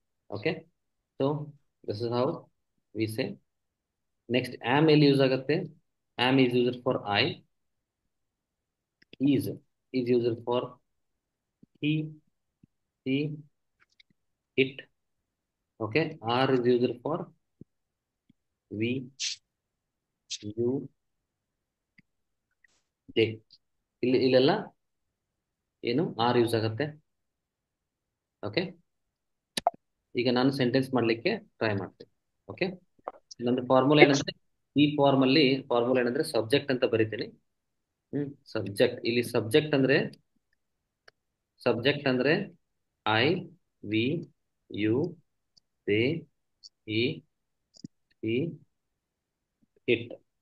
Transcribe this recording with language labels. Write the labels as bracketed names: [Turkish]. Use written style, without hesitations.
[English] Okay, so this is how we say. Next am [Kannada] ಎಲ್ಲಿ use ಆಗುತ್ತೆ? [English] Am is used for I. Is is used for he, she, it. Okay, are is used for we, you, they. [Kannada] ಇಲ್ಲೆಲ್ಲ ಏನು R use ಆಗುತ್ತೆ. Okay, ಈಗ ನಾನು sentence ಮಾಡ್ಲಿಕ್ಕೆ try ಮಾಡ್ತೇನೆ. Okay, ನಂದು ಫಾರ್ಮುಲಾ ಏನಂದ್ರೆ, ಈ ಫಾರ್ಮುಲಾ ಏನಂದ್ರೆ ಸಬ್ಜೆಕ್ಟ್ ಅಂತ ಬರಿತೀನಿ. ಸಬ್ಜೆಕ್ಟ್. ಇಲ್ಲಿ ಸಬ್ಜೆಕ್ಟ್ ಅಂದ್ರೆ ಐ, ವಿ, ಯು, ದೇ, ಈ, ಈ, ಇಟ್.